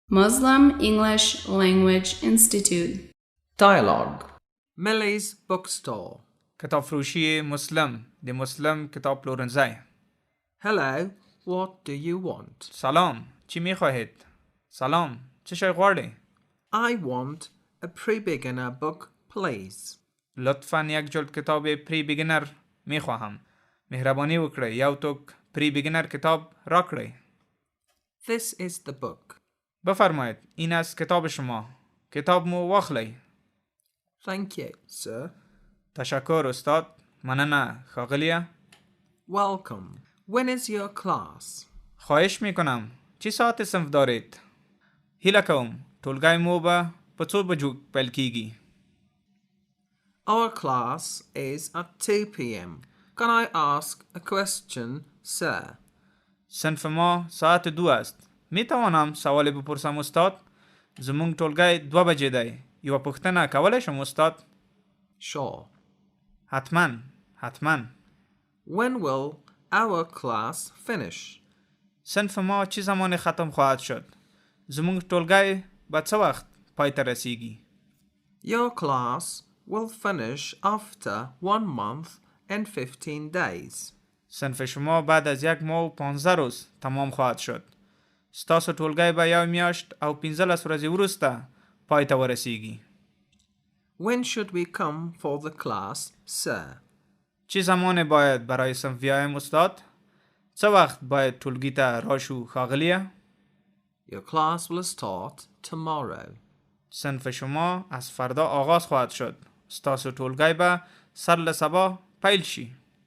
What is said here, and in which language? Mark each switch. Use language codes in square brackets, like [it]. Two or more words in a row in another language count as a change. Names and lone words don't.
[en] Muslim-English Language Institute. Dialogue. MELI's Bookstore. [fa] کتاب فروشی مسلم [ps] د مسلم کتابپلورنځی. [en] Hello, what do you want? [fa] سلام، چی می خواهید؟ [ps] سلام، چه شای غواړی؟ [en] I want a pre-beginner book, please. [fa] لطفاً یک جلد کتاب [en] pre-beginner [fa] می خواهم. [ps] مهربانی وکړئ یو توک [en] pre-beginner [ps] کتاب را کړئ. [en] This is the book. [fa] بفرمایید این است کتاب شما. [ps] کتاب مو واخلئ. [en] Thank you, sir. [fa] تشکر استاد. [ps] مننه ښاغلیه. [en] Welcome. When is your class? [fa] خواهش می کنم چی ساعت صنف دارید؟ [ps] هیله کوم ټولګی مو به په څو بجو پیل کیږي؟ [en] Our class is at 2 p.m. Can I ask a question, sir? [fa] صنف ما ساعت 2 است. می توانم سوالی بپرسم استاد؟ [ps] زمونږ ټولګی 2 بجې دی. یوه پوښتنه کولی شم استاد؟ [en] Sure. [fa] حتما. [en] When will our class finish? [fa] صنف ما چی زمان ختم خواهد شد؟ [ps] زمونږ ټولګی به څه وخت پای ته رسیږي؟ [en] Your class will finish after 1 month and 15 days. [fa] صنف شما بعد از 1 ماه و 15 روز تمام خواهد شد. [ps] ستاسو ټولګی به 1 میاشت او 15 ورځې وروسته پای ته ورسیږي. [en] When should we come for the class, sir? [fa] چی زمان باید برای صنف بیایم استاد؟ [ps] څه وخت باید ټولګی ته راشو ښاغلیه؟ [en] Your class will start tomorrow. [fa] صنف شما از فردا آغاز خواهد شد. [ps] ستاسو ټولګی به سر له سبا پیل شي.